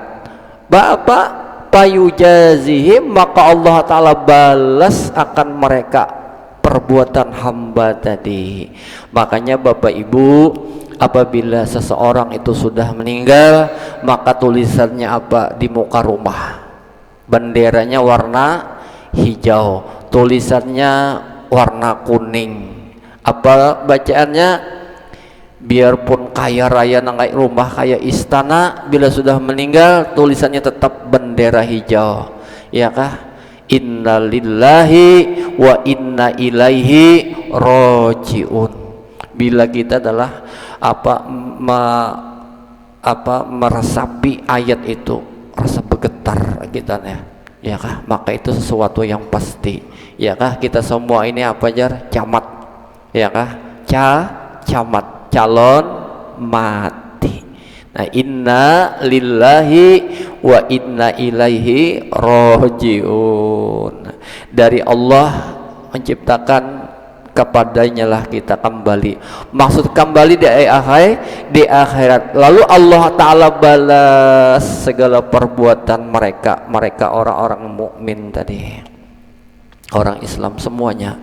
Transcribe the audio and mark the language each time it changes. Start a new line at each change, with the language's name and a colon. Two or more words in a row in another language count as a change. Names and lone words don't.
Indonesian: Bapak payujazihim, maka Allah Ta'ala balas akan mereka perbuatan hamba tadi. Makanya Bapak Ibu, apabila seseorang itu sudah meninggal, maka tulisannya apa di muka rumah? Benderanya warna hijau, tulisannya warna kuning. Apa bacaannya? Biarpun kaya raya nangai rumah kayak istana, bila sudah meninggal tulisannya tetap bendera hijau, ya kah?
Arabic: إنا لله وإنا إليه راجعون.
Indonesian: Bila kita adalah meresapi ayat itu, rasa bergetar kita ya kah? Maka itu sesuatu yang pasti, ya kah? Kita semua ini apa jar? Camat, ya kah? Camat, calon mati. Nah,
Arabic: إنا لله وإنا إليه راجعون.
Indonesian: Dari Allah menciptakan, kepadanya lah kita kembali. Maksud kembali di akhirat. Lalu Allah Ta'ala balas segala perbuatan mereka orang-orang mukmin tadi, orang Islam semuanya.